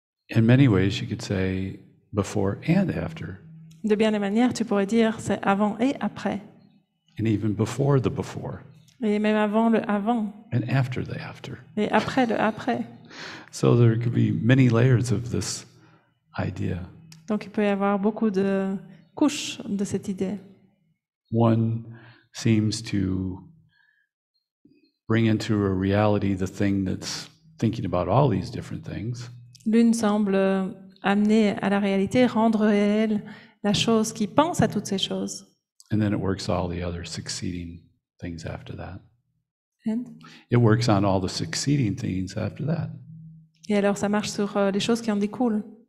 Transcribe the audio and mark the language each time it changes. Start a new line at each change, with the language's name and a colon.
English: In many ways, you could say before and after,
French: De bien des manières, tu pourrais dire c'est avant et après.
English: and even before the before,
French: Et même avant le avant.
English: and after the after.
French: Et après le après.
English: So there could be many layers of this idea.
French: Donc il peut y avoir beaucoup de couches de cette idée.
English: One seems to bring into a reality the thing that's thinking about all these different things,
French: L'une semble amener à la réalité, rendre réelle la chose qui pense à toutes ces choses.
English: and then it works all the other succeeding things after that. And- It works on all the succeeding things after that.
French: Et alors ça marche sur les choses qui en découlent.